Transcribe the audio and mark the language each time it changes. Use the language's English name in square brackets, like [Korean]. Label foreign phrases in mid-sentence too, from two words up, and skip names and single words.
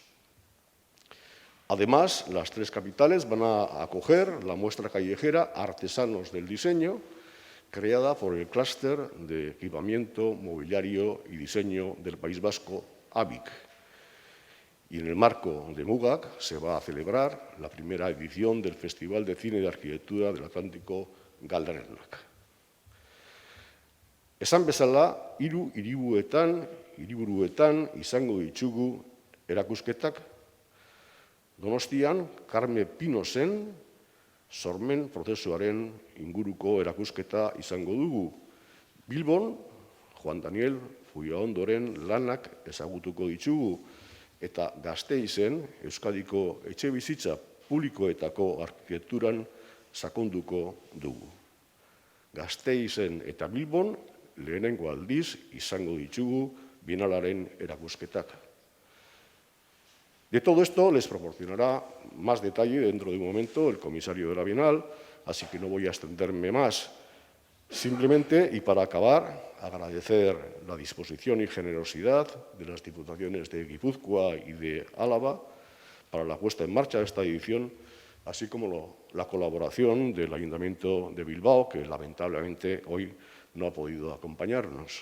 [Spanish] Además, las 3 capitales van a acoger la muestra callejera Artesanos del Diseño, creada por el Clúster de Equipamiento, Mobiliario y Diseño del País Vasco, ABIC. Y en el marco de MUGAC se va a celebrar la primera edición del Festival de Cine de Arquitectura del Atlántico Galdernak. [Basque] Esan bezala, 3 hiriburuetan izango ditugu erakusketak. Donostian, Carme Pinozen sormen prozesuaren inguruko erakusketa izango dugu. Bilbon, Juan Daniel Fullaondoren lanak ezagutuko ditugu, eta Gasteizen, Euskadiko etxebizitza publikoetako arkitekturan sakonduko dugu. Gasteizen eta Bilbon lehenengo aldiz izango ditugu bienalaren erakusketak. [Spanish] De todo esto les proporcionará más detalle dentro de un momento el comisario de la Bienal, así que no voy a extenderme más. Simplemente, y para acabar, agradecer la disposición y generosidad de las diputaciones de Guipúzcoa y de Álava para la puesta en marcha de esta edición, así como la colaboración del Ayuntamiento de Bilbao, que lamentablemente hoy no ha podido acompañarnos.